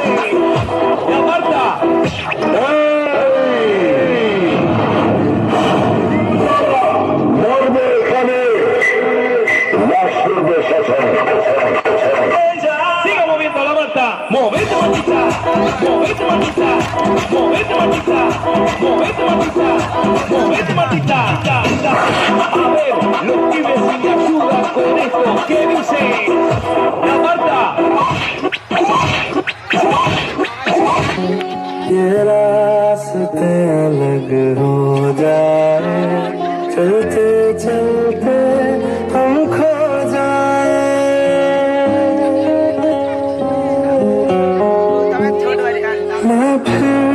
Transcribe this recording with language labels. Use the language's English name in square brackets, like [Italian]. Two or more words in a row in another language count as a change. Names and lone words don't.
[Spanish] La Marta, siga moviendo la mata, movete matita, movete matita, movete matita, movete matita, movete matita, a ver, los pibes si me ayudan con esto, ¿qué dice? La Marta. [Hindi] ये रास्ते अलग हो जाए चलते चलते हम खो जाए मैं फिर